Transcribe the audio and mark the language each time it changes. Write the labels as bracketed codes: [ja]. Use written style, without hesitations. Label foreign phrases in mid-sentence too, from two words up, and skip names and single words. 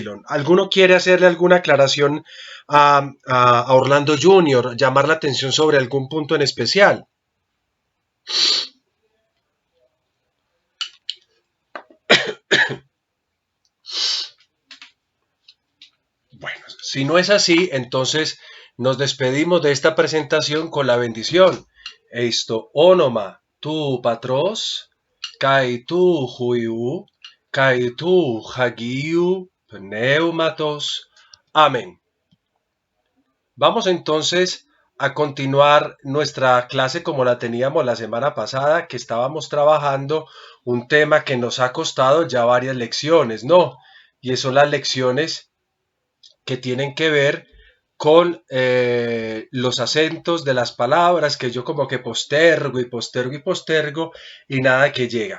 [es] ¿Alguno quiere hacerle alguna aclaración a Orlando Jr., llamar la atención sobre algún punto en especial? Bueno, si no es así, entonces nos despedimos de esta presentación con la bendición. [el] εις το όνομα του πατρός, και του υιού, και του αγίου, πνεύματος. [es] Amén. Vamos entonces a continuar nuestra clase como la teníamos la semana pasada, que estábamos trabajando un tema que nos ha costado ya varias lecciones, ¿no? Y son las lecciones que tienen que ver con los acentos de las palabras, que yo como que postergo y nada que llega.